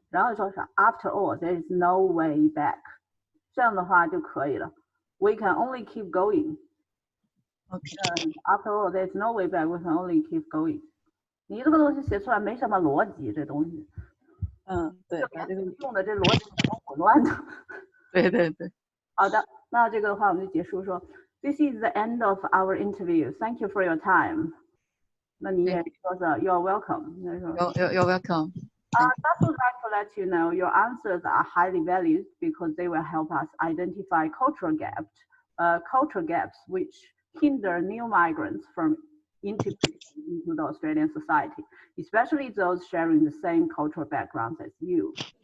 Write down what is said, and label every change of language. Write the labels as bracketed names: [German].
[English] 然后说是 after all there is no way back，这样的话就可以了。 We can only keep going。After all there is no way back, we can only keep going。 [Chinese] 你这个东西写出来没什么逻辑，这东西。对，把这个用的这逻辑很混乱的。对。好的，那这个的话我们就结束说 ， This is the end of our interview. [English] Thank you for your time. [Chinese] 那你也说是 You're welcome. [English] You're welcome. Just would like to let you know your answers are highly valued because they will help us identify cultural gaps which hinder new migrants from integrating into the Australian society, especially those sharing the same cultural backgrounds as you.